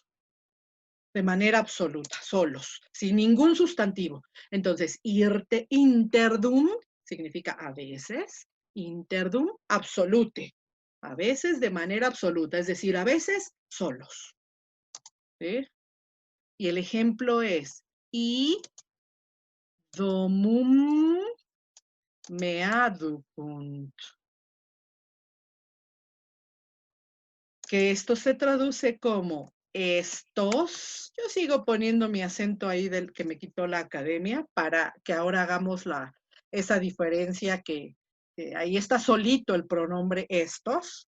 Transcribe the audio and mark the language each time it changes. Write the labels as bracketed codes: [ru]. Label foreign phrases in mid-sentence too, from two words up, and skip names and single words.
[es] De manera absoluta, solos, sin ningún sustantivo. Entonces, interdum significa a veces, [la] interdum absolute, [es] a veces de manera absoluta, es decir, a veces solos. ¿Sí? Y el ejemplo es, [la] I domum meaducunt. [es] Que esto se traduce como estos. Yo sigo poniendo mi acento ahí del que me quitó la academia para que ahora hagamos esa diferencia que ahí está solito el pronombre estos.